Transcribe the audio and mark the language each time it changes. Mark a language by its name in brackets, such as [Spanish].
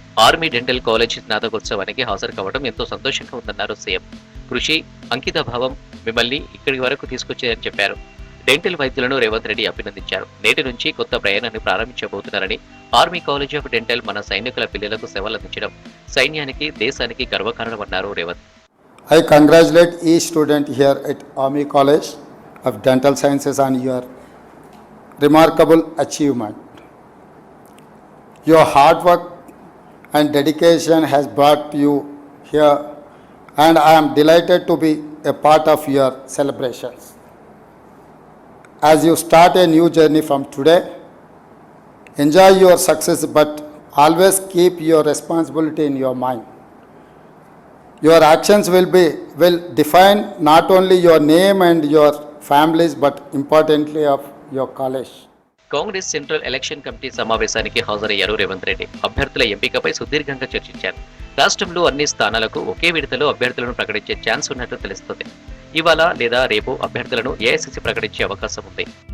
[Telugu] Army dental college స్నాతకోత్సవానికి హాజరు కావడం ఎంతో సంతోషంగా ఉందన్నారు సీఎం. కృషి, అంకితభావం మిమ్మల్ని ఇక్కడి వరకు తీసుకొచ్చాయని చెప్పారు. డెంటల్ వైద్యులను రేవంత్ రెడ్డి అభినందించారు. నేటి నుంచి కొత్త ప్రయాణాన్ని ప్రారంభించబోతున్నారని, ఆర్మీ కాలేజ్ ఆఫ్ డెంటల్ మన సైనికుల పిల్లలకు సేవలందించడం సైన్యానికి, దేశానికి గర్వకారణమన్నారు Revanth. [English] I congratulate each student here at Army College of Dental Sciences on your remarkable achievement. Your hard work and dedication has brought you here, and I am delighted to be a part of your celebrations. As you start a new journey from today, enjoy your success, but always keep your responsibility in your mind. Your actions will define not only your name and your families, but importantly of your college. [Telugu] Congress central election committee సమావేశానికి హాజరయ్యారు రేవంత్ రెడ్డి. అభ్యర్థుల ఎంపికపై సుదీర్ఘంగా చర్చించారు. రాష్ట్రంలో అన్ని స్థానాలకు ఒకే విడతలో అభ్యర్థులను ప్రకటించే ఛాన్స్ ఉన్నట్లు తెలుస్తుంది. ఇవాళ లేదా రేపు అభ్యర్థులను ఏఐసీసీ ప్రకటించే అవకాశం ఉంది.